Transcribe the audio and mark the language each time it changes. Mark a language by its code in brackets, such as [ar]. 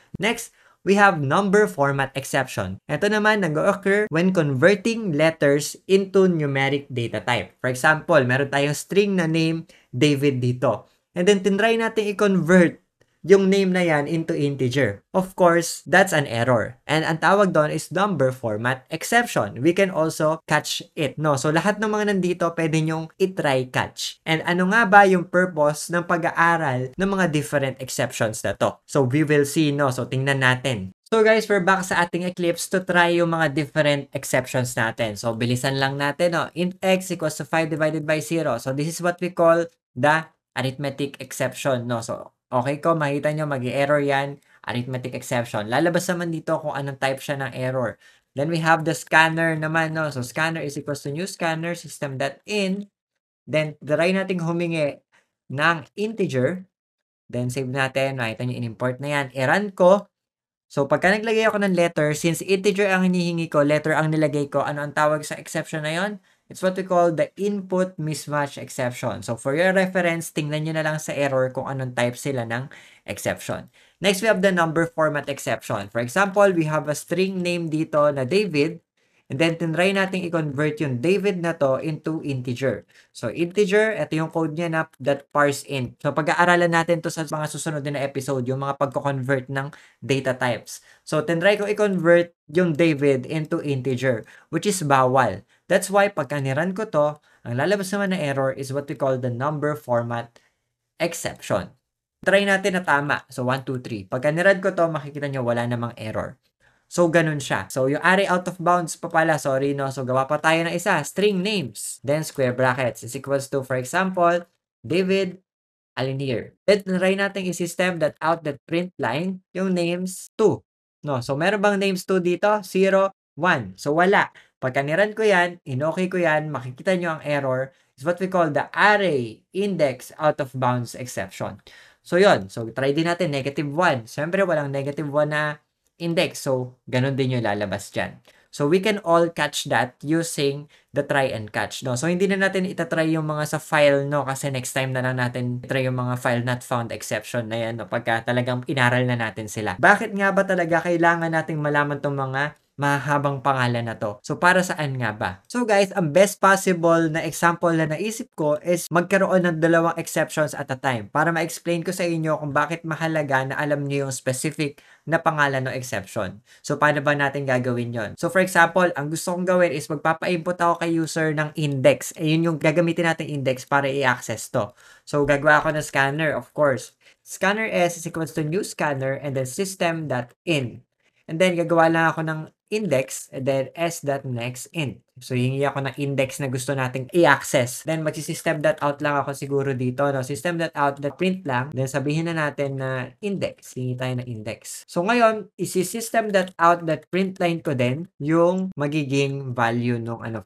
[en] Next, we have number format exception. [tl] Ito naman, nag-occur [en] when converting letters into numeric data type. For example, [tl] meron tayong string na name, David dito. And then, tinry natin i-convert yung name na yan into integer. [en] Of course, that's an error. And [tl] ang tawag doon [en] is number format exception. We can also catch it. No? [tl] So, lahat ng mga nandito, pwede nyong i-try catch. And ano nga ba yung purpose ng pag-aaral ng mga different exceptions na to? [en] So, we will see, no? [tl] So, tingnan natin. [en] So guys, we're back sa ating Eclipse to try yung mga different exceptions natin. [tl] So, bilisan lang natin, no? [en] Int x equals to 5 divided by 0. So, this is what we call the arithmetic exception, no? So, [tl] Okay ko, makita nyo mag-error yan, arithmetic exception. Lalabas naman dito kung anong type siya ng error. [en] Then we have the scanner naman, no? So, scanner is equals to new scanner system.in. [tl] Then, try nating humingi ng integer. Then, save natin. Makita nyo, in-import na yan. I-run ko. So, pagka naglagay ako ng letter, since integer ang hinihingi ko, letter ang nilagay ko, ano ang tawag sa exception na yon? [en] It's what we call the input mismatch exception. So, for your reference, [tl] tingnan nyo na lang sa error kung anong type sila ng exception. [en] Next, we have the number format exception. For example, we have a string name dito na David. [tl] And then, tinry natin i-convert yung David na to into integer. So, integer, ito yung code niya na that parse int. So, pag-aaralan natin to sa mga susunod na episode, yung mga pagko-convert ng data types. So, tinry ko i-convert yung David into integer, which is bawal. That's why, pagka niran ko to, ang lalabas naman na error [en] is what we call the number format exception. [tl] Try natin na tama. So, 1, 2, 3. Pagka niran ko to, makikita nyo wala namang error. So, ganun siya. So, yung array out of bounds pa pala, sorry, no? So, gawa pa tayo ng isa, string names. [en] Then, square brackets is equals to, for example, David Alinier. [tl] Then, try natin i-system that out that print line, yung names 2. No? So, meron bang names 2 dito? 0, 1. So, wala. Pagka niran ko yan, in-okay ko yan, makikita nyo ang error [en] is what we call the array index out of bounds exception. [tl] So, yon. So, try din natin negative 1. Siyempre, walang negative 1 na index. So, ganun din yung lalabas dyan. [en] So, we can all catch that using the try and catch, no? [tl] So, hindi na natin itatry yung mga sa file, no? Kasi next time na lang natin try yung mga file not found exception na yan, no? Pagka talagang inaral na natin sila. Bakit nga ba talaga kailangan nating malaman tong mga mahabang pangalan na to? So, para saan nga ba? So, guys, ang best possible na example na naisip ko is magkaroon ng dalawang exceptions at a time para ma-explain ko sa inyo kung bakit mahalaga na alam niyo yung specific na pangalan ng exception. So, paano ba natin gagawin yon? So, for example, ang gusto kong gawin is magpapa-input ako kay user ng index. Ayun yung gagamitin natin index para i-access to. So, gagawa ako ng scanner, of course. [en] Scanner S is equals to new scanner and then system.in. [tl] And then, gagawa lang ako ng index and then s.next int. So, hingi ako ng index na gusto nating i-access. Then, mag-system.out lang ako siguro dito. No? System.out.print lang. Then, sabihin na natin na index. Hingi tayo ng index. So, ngayon, isi-system.out.println ko din yung magiging value nung ano.